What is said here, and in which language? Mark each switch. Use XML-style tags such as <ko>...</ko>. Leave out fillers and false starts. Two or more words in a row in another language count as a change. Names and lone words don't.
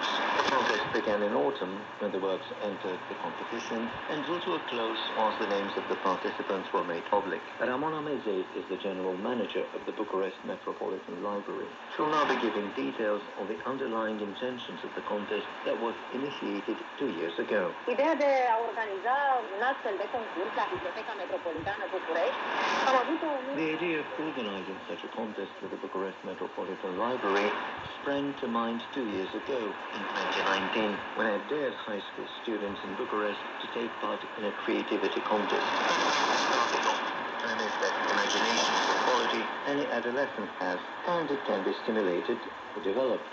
<en>The contest began in autumn, when the works entered the competition, and drew to a close once the names of the participants were made public. Ramona Meze is the general manager of the Bucharest Metropolitan Library. She'll now be giving details on the underlying intentions of the contest that was initiated 2 years ago.</en> <ro>Ideea de a organiza un astfel de concurs la Biblioteca Metropolitană București.</ro> <en>The idea of organizing such a contest for the Bucharest Metropolitan Library sprang to mind 2 years ago, in 2019, when I dared high school students in Bucharest to take part in a creativity contest. Started off with the premise that imagination is a quality any adolescent has, and it can be stimulated or developed.</en>